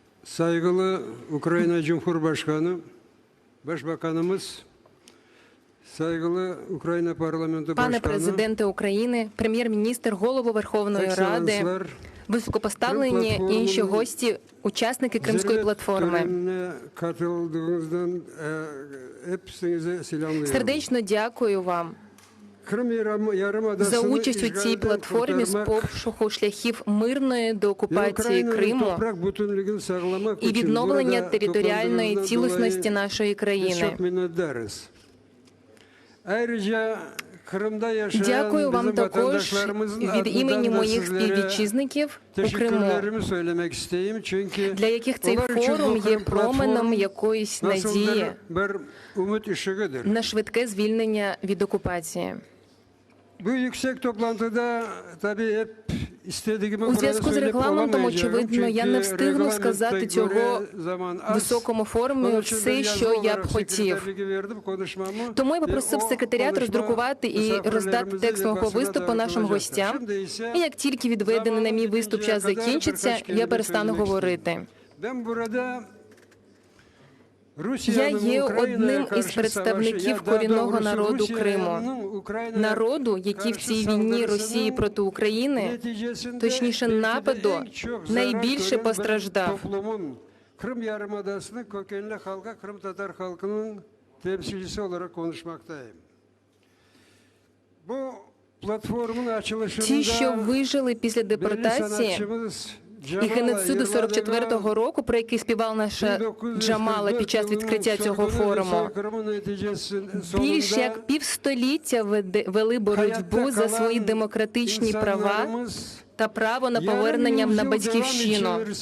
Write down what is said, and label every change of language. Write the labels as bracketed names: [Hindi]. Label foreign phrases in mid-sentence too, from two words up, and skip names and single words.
[Turkish] Saygılı Ukrayna Cumhurbaşkanı, Başbakanımız, saygılı [Ukrainian] Україна парламенту Пане [Turkish] Başkanı, [Ukrainian] президенте України, прем'єр-міністр, голово Верховної Ради, [Turkish] Екселенслер, [Ukrainian] високопоставлені інші гості, учасники Кримської платформи. [Turkish] törenine katıldığınızdan hepinize selamlıyorum. [Ukrainian] Сердечно дякую вам [Turkish] Крим Yarımadası'nı [Ukrainian] за участь у цій [Turkish] işgalden [Ukrainian] платформі з [Turkish] kurtarmak [Ukrainian] пошуку шляхів мирної [Turkish] ve [Ukrainian] деокупації [Turkish] Ukrayna'nın [Ukrainian] Криму [Turkish] toprak bütünlüğünü sağlamak [Ukrainian] і [Turkish] için [Ukrainian] відновлення [Turkish] burada [Ukrainian] територіальної [Turkish] toplandığınızdan [Ukrainian] цілісності [Turkish] dolayı [Ukrainian] нашої [Turkish] biz [Ukrainian] країни. [Turkish] çok minnettarız. Ayrıca Kırım'da yaşayan [Ukrainian] Дякую вам [Turkish] bizim [Ukrainian] також [Turkish] vatandaşlarımızın [Ukrainian] від імені [Turkish] adından da [Ukrainian] моїх [Turkish] sizlere [Ukrainian] співвітчизників у Криму, [Turkish] teşekkürlerimi söylemek isteyeyim. Çünkü [Ukrainian] для яких цей [Turkish] onlar için [Ukrainian] форум [Turkish] bu [Ukrainian] є [Turkish] Kırım [Ukrainian] променем [Turkish] platform [Ukrainian] якоїсь [Turkish] nasıl [Ukrainian] надії [Turkish] bir umut ışığıdır. [Ukrainian] на швидке звільнення від окупації. [Turkish] Bu yüksek toplantıda tabii hep istediğimi [Ukrainian] У [Turkish] burada [Ukrainian] зв'язку з [Turkish] söyleyip [Ukrainian] регламентом, [Turkish] olamayacağım. [Ukrainian] очевидно, я не [Turkish] Çünkü [Ukrainian] встигну [Turkish] reglamenta [Ukrainian] сказати цього [Turkish] göre zaman az. [Ukrainian] високому форумі [Turkish] Onun için ben [Ukrainian] все, [Turkish] yazılı [Ukrainian] що я б [Turkish] olarak [Ukrainian] хотів. [Turkish] sekreterliği verdim konuşmamı. [Ukrainian] Тому я [Turkish] Ve [Ukrainian] попросив [Turkish] o [Ukrainian] секретаріат [Turkish] konuşma [Ukrainian] роздрукувати і роздати [Turkish] misafirlerimize [Ukrainian] текст [Turkish] ve [Ukrainian] мого [Turkish] basına [Ukrainian] виступу нашим [Turkish] dağıtılacaktır. [Ukrainian] гостям. [Turkish] Şimdi ise [Ukrainian] І як тільки відведений на мій виступ час закінчиться, я перестану говорити. [Turkish] ben burada [Ukrainian] Я [Turkish] Rusya'nın [Ukrainian] є Україною одним із [Turkish] karşı [Ukrainian] представників [Turkish] savaşı, [Ukrainian] корінного [Turkish] daha [Ukrainian] народу [Turkish] doğrusu [Ukrainian] Криму. [Turkish] Rusya'nın Українa'ya [Ukrainian] Народу, який в [Turkish] karşı [Ukrainian] цій війні Росії [Turkish] saldırısının [Ukrainian] проти України, [Turkish] neticesinde [Ukrainian] точніше [Turkish] belki de [Ukrainian] нападу, [Turkish] en çok zarar [Ukrainian] найбільше [Turkish] gören bir [Ukrainian] постраждав. [Turkish] toplumun Kırım Yarımadası'nın kökenli halka, Kırım Tatar halkının temsilcisi olarak konuşmaktayım. Bu platformun açılışında [Ukrainian] Ті, що вижили після [Turkish] belli [Ukrainian] депортації [Turkish] sanatçımız [Ukrainian] і геноциду 44-го року, про який співала наша Джамала під час відкриття цього форуму, більш як півстоліття вели боротьбу за свої демократичні права та право на повернення на батьківщину,